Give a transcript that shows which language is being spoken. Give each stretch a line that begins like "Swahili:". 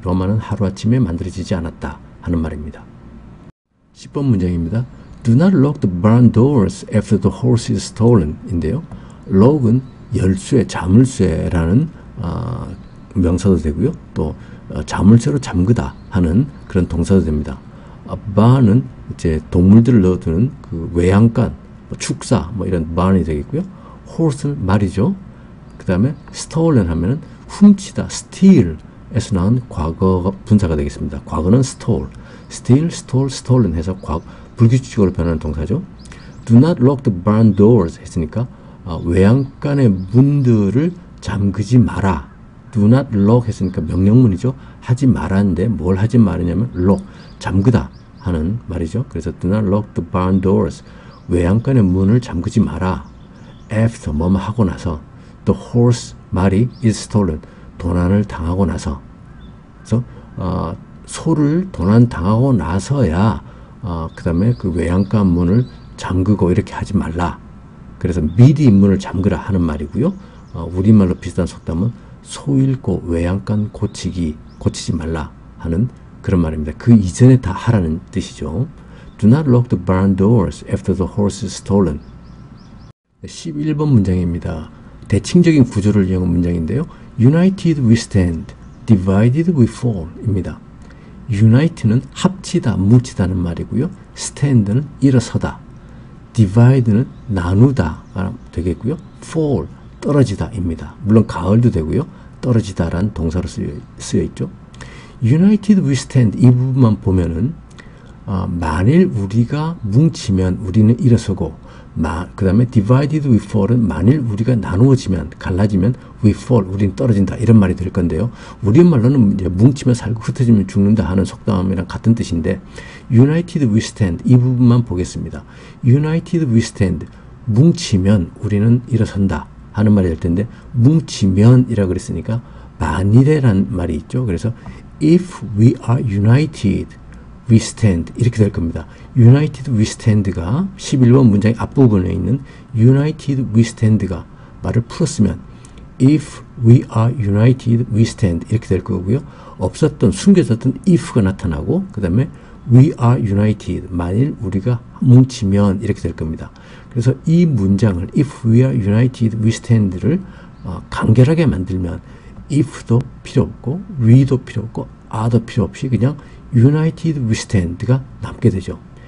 Korean: 로마는 하루아침에 만들어지지 않았다 하는 말입니다. 10번 문장입니다.
English: Do not lock the barn doors after the horse is stolen
Korean: 인데요. lock은 열쇠, 자물쇠라는 명사도 되고요. 또 자물쇠로 잠그다 하는 그런 동사도 됩니다. barn은 이제 동물들을 넣어두는 그 외양간, 축사 뭐 이런 barn이 되겠고요. horse는 말이죠. 그 다음에 stolen 하면은 훔치다, steal, 나온 과거 분사가 되겠습니다. 과거는 stole, steal, stole, stolen 해서 불규칙적으로 변하는 동사죠.
English: Do not lock the barn doors 했으니까
Korean: 외양간의 문들을 잠그지 마라. Do not lock 했으니까 명령문이죠. 하지 말았는데 뭘 하지 말으냐면 lock, 잠그다 하는 말이죠.
English: 그래서 do not lock the barn doors,
Korean: 외양간의 문을 잠그지 마라. After 뭐뭐 하고 나서
English: the horse,
Korean: 말이 is stolen, 도난을 당하고 나서. 그래서 소를 도난 당하고 나서야 그 다음에 그 외양간 문을 잠그고 이렇게 하지 말라. 그래서 미리 문을 잠그라 하는 말이고요. 우리말로 비슷한 속담은 소 잃고 외양간 고치지 말라 하는 그런 말입니다. 그 이전에 다 하라는 뜻이죠.
English: Do not lock the barn doors after the horse is stolen.
Korean: 11번 문장입니다. 대칭적인 구조를 이용한 문장인데요.
English: United we stand, divided we fall
Korean: 입니다. Unite는 합치다, 뭉치다는 말이고요. Stand는 일어서다. Divide는 나누다 되겠고요. Fall, 떨어지다 입니다. 물론 가을도 되고요. 떨어지다라는 동사로 쓰여 있죠.
English: United we stand
Korean: 이 부분만 보면은 만일 우리가 뭉치면 우리는 일어서고 그 다음에
English: divided we fall
Korean: 은 만일 우리가 나누어지면 갈라지면 we fall 우리는 떨어진다 이런 말이 될 건데요. 우리말로는 이제 뭉치면 살고 흩어지면 죽는다 하는 속담이랑 같은 뜻인데
English: united we stand
Korean: 이 부분만 보겠습니다.
English: united we stand
Korean: 뭉치면 우리는 일어선다 하는 말이 될 텐데 뭉치면이라 그랬으니까 만일에란 말이 있죠.
English: 그래서 if we are united we stand
Korean: 이렇게 될 겁니다.
English: United we stand가
Korean: 11번 문장의 앞부분에 있는
English: United we stand가
Korean: 말을 풀었으면
English: if we are united we stand
Korean: 이렇게 될 거고요. 없었던 숨겨졌던 if가 나타나고 그 다음에
English: we are united
Korean: 만일 우리가 뭉치면 이렇게 될 겁니다. 그래서 이 문장을
English: if we are united we stand
Korean: 를 간결하게 만들면 if도 필요 없고 we도 필요 없고 are도 필요 없이 그냥
English: United we stand
Korean: 가 남게 되죠.